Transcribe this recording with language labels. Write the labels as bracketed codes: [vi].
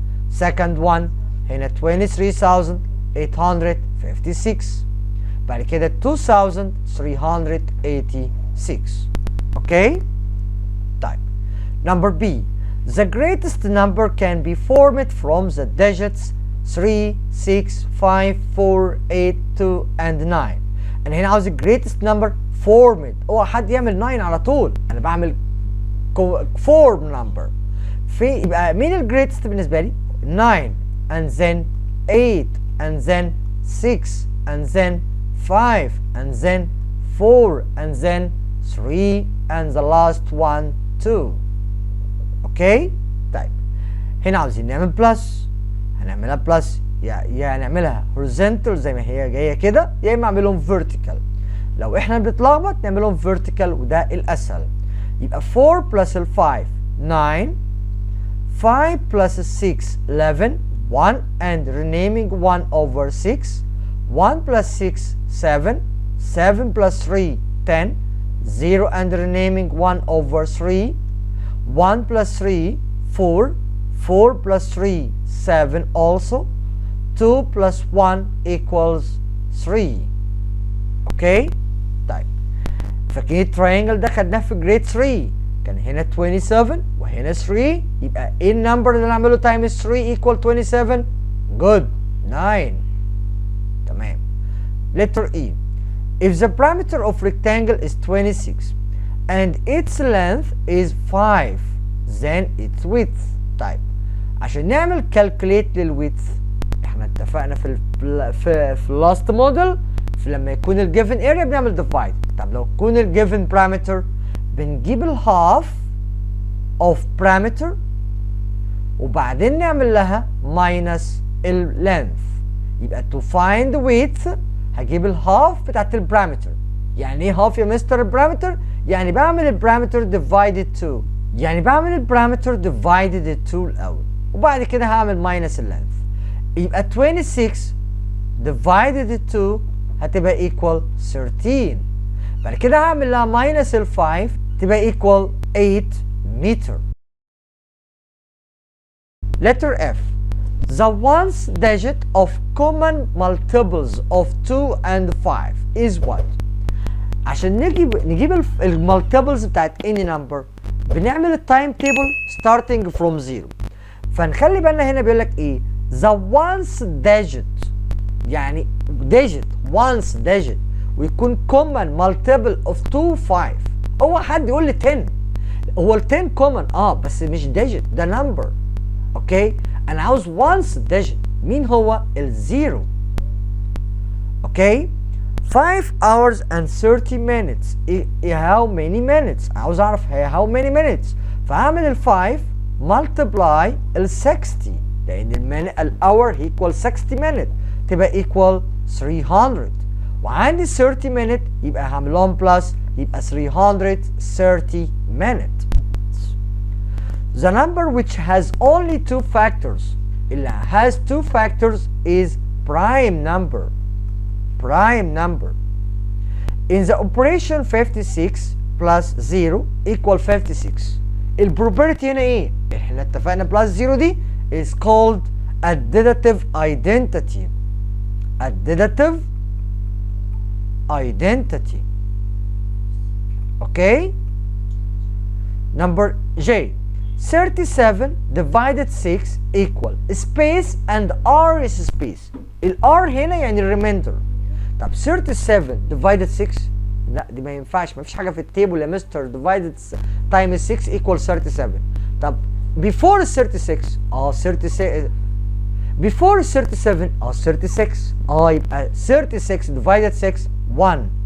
[en] second one هنا 23856. [ar] بعد كده 2386. اوكي؟ طيب number B. [en] The greatest number can be formed from the digits 3, 6, 5, 4, 8, 2 and 9. [ar] انا هنا عاوز [en] greatest number formed. [ar] اوعى حد يعمل 9 على طول. انا بعمل form number. يبقى مين الجريتست بالنسبه لي؟ [en] 9 and then 8 and then 6 and then 5 and then 4 and then 3 and the last one 2. [ar] اوكي طيب هنا عاوزين نعمل بلس، هنعملها بلس يا نعملها horizontal زي ما هي جايه كده، يا اما اعملهم vertical. لو احنا بنتلخبط نعملهم vertical وده الاسهل. [en] يبقى 4 plus ال 5 9 5 plus 6 11 1 and renaming 1 over 6 1 plus 6 7 7 plus 3 10 0 and renaming 1 over 3 1 plus 3 4 4 plus 3 7 also 2 plus 1 equals 3. [ar] اوكي طيب فاكرين التراينجل ده خدناه في جريد 3 كان هنا 27 وهنا 3 يبقى ايه النمبر اللي نعمله تايمز 3 equal 27؟ جود 9. [en] تمام. letter E. If the perimeter of rectangle is 26 and its length is 5 then its width. [ar] طيب عشان نعمل calculate للwidth احنا اتفقنا في last model لما يكون ال given area بنعمل divide. طب لو يكون ال given parameter بنجيب ال [en] half of parameter [ar] وبعدين نعمل لها minus ال length. يبقى to find width هجيب ال half بتاعت ال parameter. يعني ايه half يا مستر البارامتر؟ يعني بعمل البارامتر divided 2. يعني بعمل البارامتر divided 2 الاول وبعد كده هعمل minus ال length. يبقى 26 divided 2 هتبقى equal 13. بعد كده هعمل لها minus ال 5 تبقى equal 8 meter. [en] letter F. The ones digit of common multiples of 2 and 5 is what؟ [ar] عشان نجيب المالتيبلز بتاعت any number بنعمل التايم تيبل starting from 0. فنخلي بالنا هنا بيقول لك ايه؟ [en] the ones digit يعني digit once digit ويكون common multiple of 2 5. [ar] هو حد يقول لي 10 هو ال 10 common بس مش digit ده number. اوكي انا عاوز once digit مين هو؟ الزيرو. [en] Okay 5 hours and 30 minutes how many minutes؟ [ar] عاوز اعرف هي [en] how many minutes. [ar] فهعمل ال 5 multiply ال 60 لان ال hour equal 60 minutes تبقى equal 300 وعندي 30 minute يبقى هعمل لهم بلس يبقى 330 minutes. [en] The number which has only 2 factors اللي has 2 factors is prime number. Prime number. In the operation 56 plus 0 equal 56. [ar] البروبرتي هنا ايه؟ احنا اتفقنا بلس 0 دي [en] is called additive identity. Additive identity. Okay? Number J. 37 divided 6 equal space and R is space. [ar] ال R هنا يعني remainder. طب 37 divided 6 لا دي ما ينفعش ما فيش حاجه في التيبل يا مستر [en] divided times 6 equal 37. طب before 36 36 before 37 36 يبقى 36 divided 6 1.